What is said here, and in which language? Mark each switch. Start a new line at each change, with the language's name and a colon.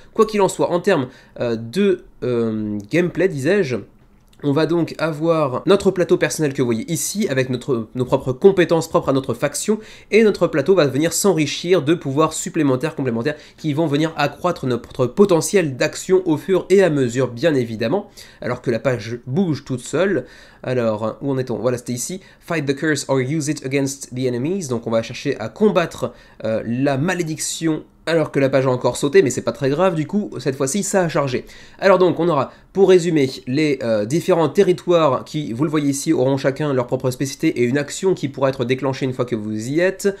French: Quoi qu'il en soit, en termes de gameplay, disais-je, on va donc avoir notre plateau personnel que vous voyez ici, avec nos propres compétences propres à notre faction, et notre plateau va venir s'enrichir de pouvoirs supplémentaires, complémentaires, qui vont venir accroître notre potentiel d'action au fur et à mesure, bien évidemment, alors que la page bouge toute seule. Alors, où en est-on? Voilà, c'était ici.
English: Fight the curse or use it against the enemies.
French: Donc on va chercher à combattre la malédiction alors que la page a encore sauté, mais c'est pas très grave, du coup, cette fois-ci, ça a chargé. Alors donc, on aura, pour résumer, les différents territoires qui, vous le voyez ici, auront chacun leur propre spécificité et une action qui pourra être déclenchée une fois que vous y êtes.